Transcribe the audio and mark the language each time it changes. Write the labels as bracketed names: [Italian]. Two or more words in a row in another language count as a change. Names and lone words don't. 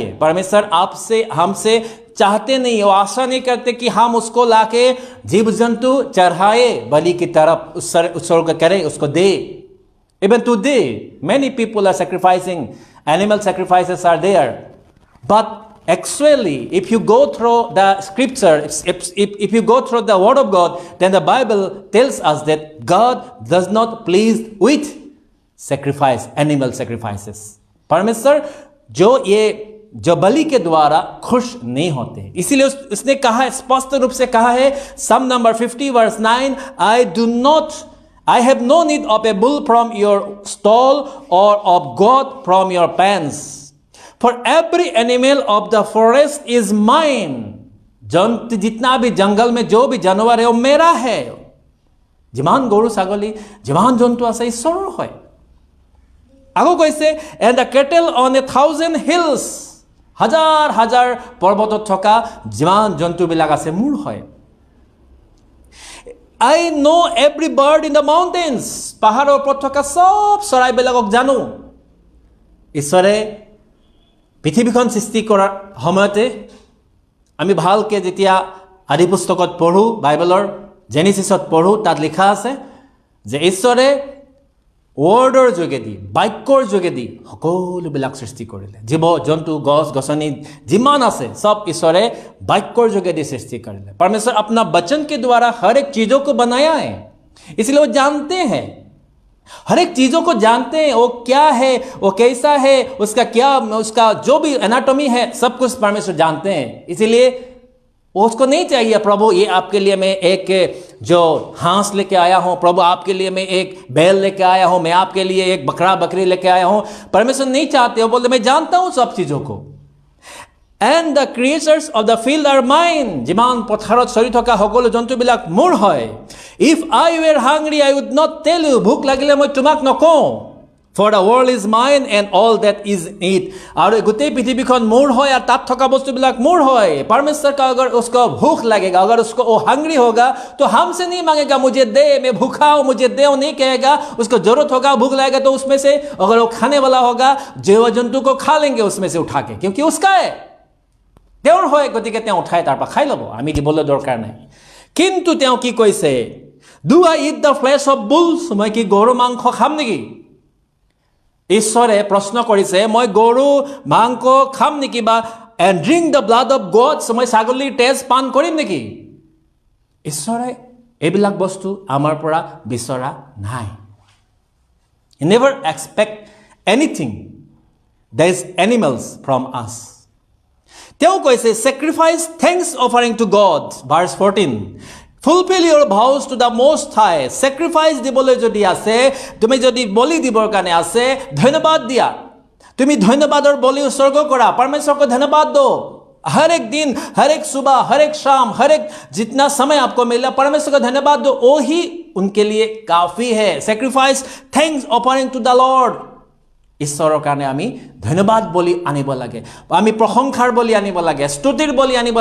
[Hindi] परमेश्वर आपसे हमसे चाहते नहीं, वो आशा नहीं करते कि हम उसको लाके जीव जंतु चढ़ाए बलि की तरफ उत्सर्ग करें, उसको दे. [English] Even today many people are sacrificing, animal sacrifices are there, but actually if you go through the scripture, if you go through the word of God, then the Bible tells us that God does not please with sacrifice, animal sacrifices. [Hindi] परमेश्वर जो बलि के द्वारा खुश नहीं होते. इसीलिए उसने कहा, स्पष्ट रूप से कहा है [English] Psalm number 50 verse 9, I have no need of a bull from your stall or of goat from your pens, for every animal of the forest is mine. [Hindi] जंतु जितना भी जंगल में जो भी जानवर है वो मेरा है. [Assamese] যিমান গৰু ছাগলী যিমান জন্তু আছে ঈশ্বৰৰ হয়. আকৌ কৈছে [English] and the cattle on 1,000 hills, [Assamese] হাজাৰ হাজাৰ পৰ্বতত থকা যিমান জন্তুবিলাক আছে মোৰ হয়. [English] I know every bird in the mountains, [Assamese] পাহাৰৰ ওপৰত থকা সব চৰাইবিলাকক জানো. ঈশ্বৰে পৃথিৱীখন সৃষ্টি কৰাৰ সময়তে আমি ভালকে যেতিয়া আদি পুস্তকত পঢ়ো, বাইবেলৰ জেনেচিছত পঢ়ো, তাত লিখা আছে যে ঈশ্বৰে ৱৰ্ডৰ যোগেদি বাক্যৰ যোগেদি সকলোবিলাক সৃষ্টি কৰিলে জীৱ জন্তু গছ গছনি যিমান আছে সব ঈশ্বৰে বাক্যৰ যোগেদি সৃষ্টি কৰিলে [Hindi] परमेश्वर अपना वचन के द्वारा हर एक चीजों को बनाया है इसलिए वो जानते हैं हर एक चीजों को जानते हैं वो क्या है वो कैसा है उसका जो भी एनाटॉमी है सब कुछ परमेश्वर जानते हैं इसीलिए उसको नहीं चाहिए प्रभु ये आपके लिए मैं एक जो हांस लेके आया हूं प्रभु आपके लिए मैं एक बैल लेके आया हूं मैं आपके लिए एक बकरा बकरी लेके आया हूं परमेश्वर नहीं चाहते वो बोलते मैं जानता हूं सब चीजों को [English] and the creatures of the field are mine [Assamese] যিমান পথাৰত চৰি থকা সকলো জন্তুবিলাক মোৰ হয় [English] if I were hungry I would not tell you [Assamese] ভোক লাগিলে মই তোমাক নকওঁ [English] for the world is mine and all that is in it [Assamese] और গোটেই পৃথিৱীখন মোৰ হয় और তাত থকা বস্তুবিলাক মোৰ [Hindi] হয় परमेश्वर का अगर उसको भूख लगेगा अगर उसको वो हंग्री होगा तो हमसे नहीं मांगेगा मुझे दे मैं भूखा हूं मुझे दे वो नहीं कहेगा उसको जरूरत होगा भूख लगेगा तो उसमें से अगर वो खाने वाला होगा जीव जंतु को खा लेंगे उसमें से उठा के क्योंकि उसका है [Assamese] তেওঁৰ হয় গতিকে তেওঁ উঠাই তাৰ পৰা খাই ল'ব আমি দিবলৈ দৰকাৰ নাই কিন্তু তেওঁ কি কৈছে [English] do I eat the flesh of bulls [Assamese] মই কি গৰু মাংস খাম নেকি ঈশ্বৰে প্ৰশ্ন কৰিছে মই গৰু মাংস খাম নেকি বা [English] and drink the blood of goats [Assamese] মই ছাগলীৰ তেজ পান কৰিম নেকি ঈশ্বৰে এইবিলাক বস্তু আমাৰ পৰা বিচৰা নাই [English] he never expect anything that is animals from us [Assamese] তেওঁ কৈছে [English] sacrifice thanks offering to God verse 14 fulfill your vows to the most high sacrifice [Assamese] দিবলৈ যদি আছে তুমি যদি বলি দিবৰ কাৰণে আছে ধন্যবাদ দিয়া তুমি ধন্যবাদৰ বলি উৎসৰ্গ [Hindi] কৰা परमेश्वर को धन्यवाद दो हर एक दिन हर एक सुबह हर एक शाम हर एक जितना समय आपको मिला परमेश्वर को धन्यवाद दो वो ही उनके लिए काफी है [English] sacrifice thanks offering to the Lord [Assamese] ঈশ্বৰৰ কাৰণে আমি ধন্যবাদ বলি আনিব লাগে আমি প্ৰশংসাৰ বলি আনিব লাগে স্তুতিৰ বলি আনিব